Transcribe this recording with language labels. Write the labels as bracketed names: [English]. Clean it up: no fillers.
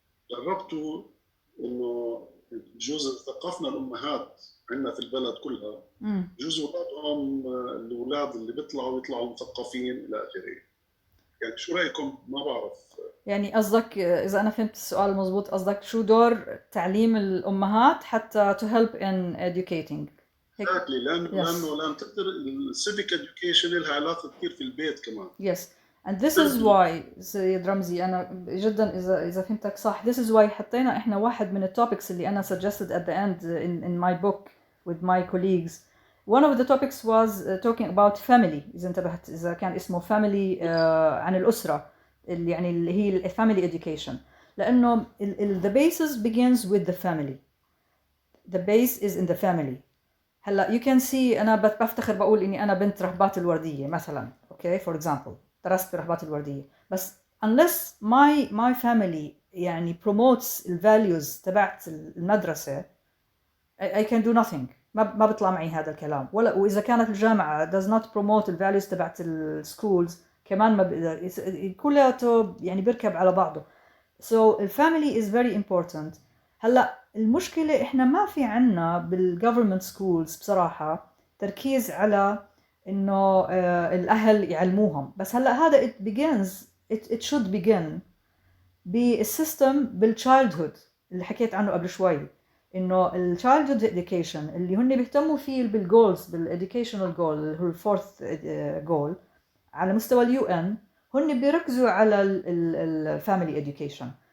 [Arabic] جربتوا إنه بجوز ثقفنا الأمهات عندنا في البلد كلها، بجوز أولادهم الأولاد اللي بيطلعوا يطلعوا مثقفين إلى آخره. يعني شو رأيكم؟ ما بعرف. يعني قصدك إذا أنا فهمت السؤال مظبوط، قصدك شو دور تعليم الأمهات حتى [English] to help in educating. Exactly. [Arabic] لأنه تقدر الcivic education لها علاقة كثير في البيت كمان. [English] Yes. And this is why [Arabic] سيد رمزي أنا جدا إذا فهمتك صح، [English] this is why [Arabic] حطينا إحنا واحد من التوبكس اللي أنا [English] suggested at the end in my book with my colleagues one of the topics was talking about family. [Arabic] إذا انتبهت إذا كان اسمه family عن الأسرة اللي يعني اللي هي [English] family education [Arabic] لأنه [English] the basis begins with the family. The base is in the family. [Arabic] هلا [English] you can see [Arabic] أنا بفتخر بقول إني أنا بنت رهبات الوردية مثلا. [English] Okay, for example [Arabic] درست برهبات الوردية بس [English] unless my family يعني promotes the values [Arabic] تبعت المدرسة [English] I can do nothing. [Arabic] ما بيطلع معي هذا الكلام ولا وإذا كانت الجامعة [English] does not promote the values [Arabic] تبعت السكولز كمان ما بقدر كلياته يعني بيركب على بعضه. [English] So the family is very important. [Arabic] هلا المشكلة إحنا ما في عنا بالgovernment schools بصراحة تركيز على إنه الأهل يعلموهم بس هلا هذا [English] it should begin [Arabic] بالسيستم بالchildhood اللي حكيت عنه قبل شوي إنه [English] childhood education [Arabic] اللي هن بيهتموا فيه بالجولز بال [English] educational goal [Arabic] اللي هو الفورث goal على مستوى UN هن بيركزوا على [English] family education